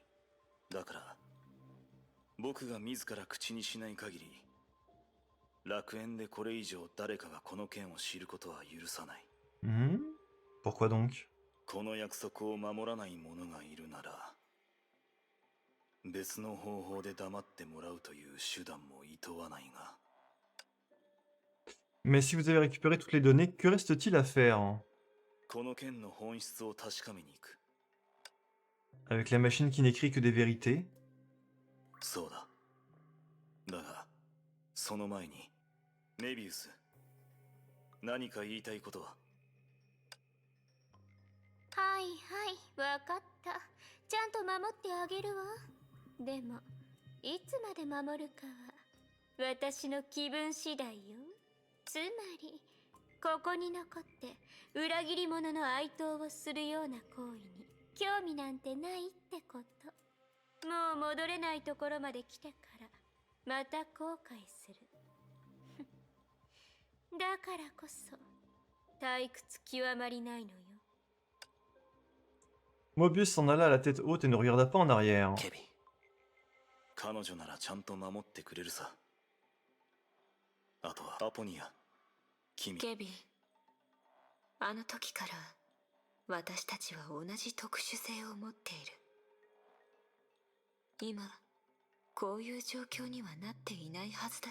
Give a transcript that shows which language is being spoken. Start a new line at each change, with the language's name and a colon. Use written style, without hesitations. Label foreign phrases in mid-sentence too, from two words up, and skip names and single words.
Japanese: だから僕が自ら口にしない限り楽園でこれ以上誰かがこの件を知ることは許さない。
French: Pourquoi donc?
Japanese: この約束を守らない者がいるなら別の方法で黙ってもらうという手段も厭わないが。
French: Mais si vous avez récupéré toutes les données, que reste-t-il à faire?
Japanese: この件の本質を確かめに行く。
French: Avec la machine qui n'écrit que des vérités?
Japanese: そうだ。だがその前にメビウス、何か言いたいことは？はいはい、わかった。ちゃんと守ってあげるわ。でもいつまで守るかは私の気分次第よ。つまりここに残って裏切り者の哀悼をするような行為に興味なんてないってこと。もう戻れないところまで来てからまた後悔する。だからこそ退屈極まりないのよ。
French: Mobius s'en alla à la tête haute et ne regarda pas en arrière.
Japanese: ケビン、彼女ならちゃんと守ってくれるさ。あとはアポニア、君。ケビン、あの時から私たちは同じ特殊性を持っている。今こういう状況にはなっていないはずだよ。